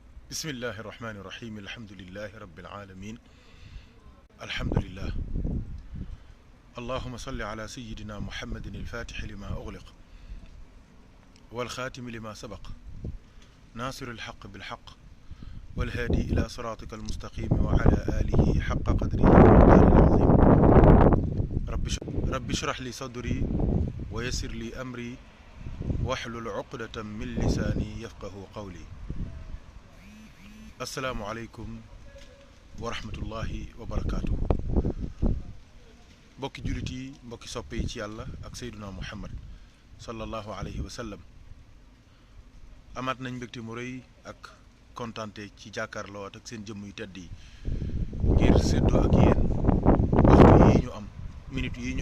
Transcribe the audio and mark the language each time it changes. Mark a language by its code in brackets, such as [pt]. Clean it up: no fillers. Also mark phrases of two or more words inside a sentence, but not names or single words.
[ar] بسم الله الرحمن الرحيم الحمد لله رب العالمين الحمد لله اللهم صل على سيدنا محمد الفاتح لما أغلق والخاتم لما سبق ناصر الحق بالحق والهادي إلى صراطك المستقيم وعلى آله حق قدره ومقداره العظيم رب اشرح لي صدري ويسر لي أمري واحلل عقدة من لساني يفقه قولي السلام عليكم ورحمة الله وبركاته [wo] mbokki jullit yi mbokki soppe yi ci yàlla ak Seydina Muhammad [ar] صلى الله عليه وسلم [wo] amaat nañ mbégte mu rëy ak kontante ci jàkkaarloo ak seen jëmm yu tedd yi ngir séddoo ak yéen waxtu yi ñu am minute yi ñu